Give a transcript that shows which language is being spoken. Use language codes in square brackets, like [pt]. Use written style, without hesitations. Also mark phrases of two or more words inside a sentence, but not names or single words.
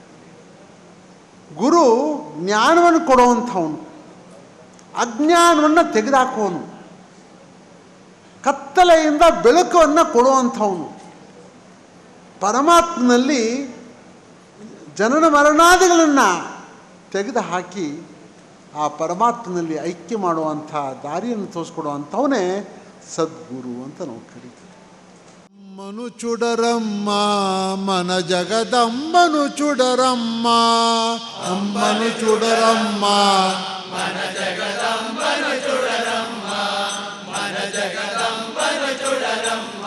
[kn] ಗುರು ಜ್ಞಾನವನ್ನು ಕೊಡುವಂಥವನು, ಅಜ್ಞಾನವನ್ನು ತೆಗೆದುಹಾಕುವನು, ಕತ್ತಲೆಯಿಂದ ಬೆಳಕನ್ನು ಕೊಡುವಂಥವನು. ಪರಮಾತ್ಮನಲ್ಲಿ ಜನನ ಮರಣಾದಿಗಳನ್ನು ತೆಗೆದುಹಾಕಿ ಆ ಪರಮಾತ್ಮನಲ್ಲಿ ಐಕ್ಯ ಮಾಡುವಂಥ ದಾರಿಯನ್ನು ತೋರಿಸ್ಕೊಡುವಂಥವನೇ ಸದ್ಗುರು ಅಂತ ನಾವು ಕರೀತೀವಿ. [te] అమ్మను చూడరమ్మ మన జగదంబను చూడరమ్మ, అమ్మను చూడరమ్మ మన జగదంబను చూడరమ్మ, మన జగదంబను చూడరమ్మ.